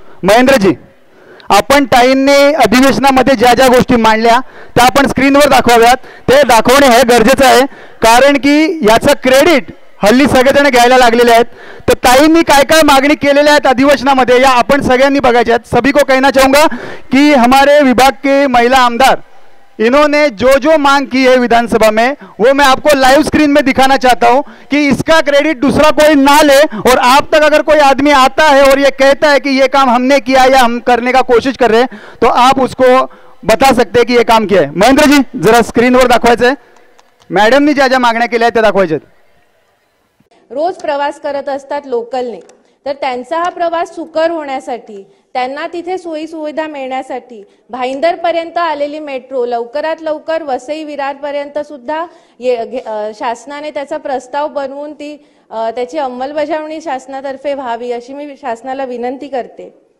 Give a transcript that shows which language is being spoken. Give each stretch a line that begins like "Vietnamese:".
Marathi: महेंद्रजी, आपण ताईंनी अधिवेशनामध्ये ज्या ज्या गोष्टी मांडल्या त्या आपण स्क्रीनवर दाखवाव्यात। ते दाखवणे हे गरजेचं आहे, कारण की याचं क्रेडिट हल्ली सगळेजण घ्यायला लागलेले आहेत। तर ताईंनी काय काय मागणी केलेल्या आहेत अधिवेशनामध्ये या आपण सगळ्यांनी बघायच्या आहेत।
Hindi: सभी को कहना चाहूँगा कि हमारे विभाग के महिला आमदार इन्होंने जो जो मांग की है विधानसभा में वो मैं आपको लाइव स्क्रीन में दिखाना चाहता हूं कि इसका क्रेडिट दूसरा कोई ना ले, और आप तक अगर कोई आदमी आता है और ये कहता है कि ये काम हमने किया या हम करने का कोशिश कर रहे हैं तो आप उसको बता सकते हैं कि ये काम किया है।
Marathi: महेंद्र जी, जरा स्क्रीनवर दाखवायचं आहे। मॅडमनी ज्या ज्या मागण्या केल्या आहेत त्या दाखवायच्या आहेत। रोज प्रवास करत असतात लोकलने, तर त्यांचा हा प्रवास सुकर होण्यासाठी, त्यांना तिथे सोयी सुविधा मिळण्यासाठी भाईंदर पर्यंत आलेली मेट्रो लवकरात लवकर वसई विरार पर्यंत सुद्धा शासनाने त्याचा प्रस्ताव बनवून त्याची अंमलबजावणी शासनातर्फे व्हावी अशी मी शासनाला विनंती करते।